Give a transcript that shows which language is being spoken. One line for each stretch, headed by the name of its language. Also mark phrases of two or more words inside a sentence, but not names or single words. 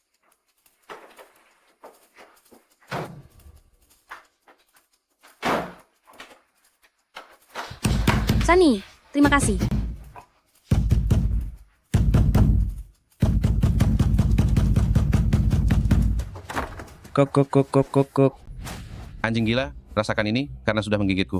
Indonesian: Sani, terima kasih. Gok gok gok gok gok gok. Anjing gila, rasakan ini karena sudah menggigitku.